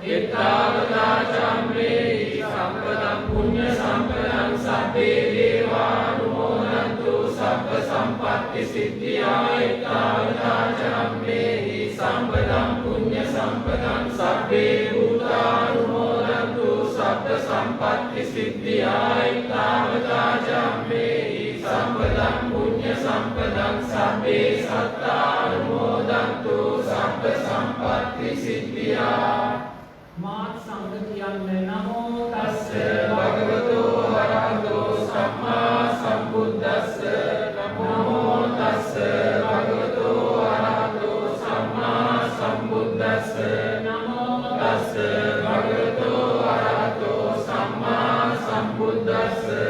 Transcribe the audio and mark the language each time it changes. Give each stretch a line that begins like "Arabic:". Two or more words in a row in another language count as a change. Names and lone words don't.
Pali: එත්තාවචාචාම්මේහි සම්පදං පුඤ්ඤ සම්පදං සබ්බේ දේවානුමෝදන්තු සබ්බ සම්පත්ති සිද්ධියා එත්තාවචාචාම්මේහි සම්පදං පුඤ්ඤ සම්පදං සබ්බේ භූතානුමෝදන්තු සබ්බ සම්පත්ති සිද්ධියා එත්තාවචාචාම්මේහි සම්පදං පුඤ්ඤ සම්පදං සබ්බේ සත්තානුමෝදන්තු සබ්බ සම්පත්ති සිද්ධියා
Sinhala: මාත් සංඝ කියන්නේ
Pali: නමෝ තස්ස භගවතෝ අරහතෝ සම්මා සම්බුද්දස්ස නමෝ තස්ස භගවතෝ අරහතෝ සම්මා සම්බුද්දස්ස නමෝ තස්ස භගවතෝ අරහතෝ සම්මා සම්බුද්දස්ස